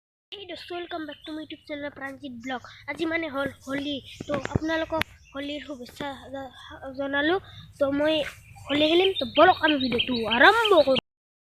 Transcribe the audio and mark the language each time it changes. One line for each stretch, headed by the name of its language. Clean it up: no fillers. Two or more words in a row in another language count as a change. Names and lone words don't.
English: Hey dosto, welcome back to my YouTube channel Pranjit Vlog.
Assamese: আজি মানে হল হোলি তো আপোনালোকক হোলিৰ শুভেচ্ছা জনালো তো মই হোলি খেলিম তো বলক আমি ভিডিঅ'টো আৰম্ভ কৰোঁ তো